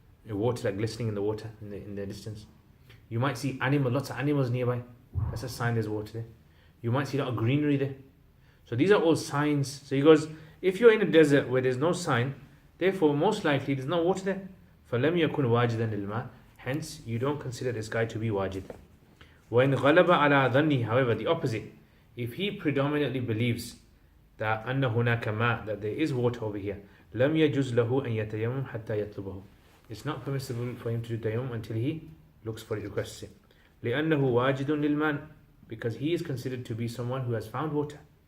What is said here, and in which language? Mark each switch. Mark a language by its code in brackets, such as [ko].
[en] The water, like glistening in the water in the distance. You might see lots of animals nearby. That's a sign there's water there. You might see a lot of greenery there. So these are all signs. So he goes, if you're in a desert where there's no sign, therefore most likely there's no water there. [ar] فَلَمْ يَكُنْ وَاجِدًا لِلْمَاءِ, [en] hence you don't consider this guy to be wajid. [ar] وَإِنْ غَلَبَ عَلَى ظَنِّهِ, [en] however, the opposite. If he predominantly believes that [ar] أَنَّ هُنَاكَ مَاء, [en] that there is water over here, [ar] لَمْ يَجُزْ لَهُ أَنْ يَتَيَمَّمْ حَتَّى يَطْلُبَهُ. [en] It's not permissible for him to do tayammum until he looks for it, requests it. [ar] لِأَنَّهُ وَاجِدٌ لِلْمَاءِ, [en] because he is considered to be someone who has found water.